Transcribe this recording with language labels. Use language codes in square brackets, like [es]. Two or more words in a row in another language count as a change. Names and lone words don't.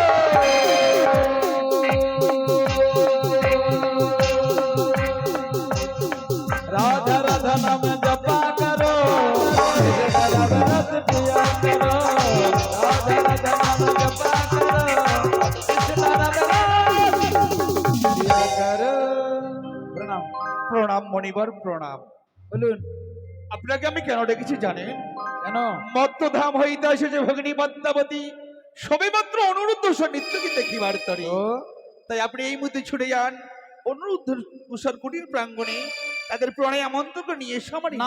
[hi] राधा राधा नाम जपा करो, कृष्ण नाम रस पिया करो। राधा राधा नाम जपा करो, कृष्ण नाम रस पिया करो। प्रणाम। [bn] প্রণাম মণিবর, প্রণাম। বলুন আপনাকে আমি কেন ডেকেছি জানেন? কেন? মত্তধাম হইতে এসেছে ভগিনী পদ্মাবতী, সবেমাত্র অনুরুদ্ধ নৃত্যকে দেখিবার তরে। ও তাই আপনি এই মুহূর্তে ছুটে যান অনুরুদ্ধ তুষার কুটির প্রাঙ্গণে, তাদের প্রণয় আমন্ত্রণ করে নিয়ে এসো আমার ইন্দ্র।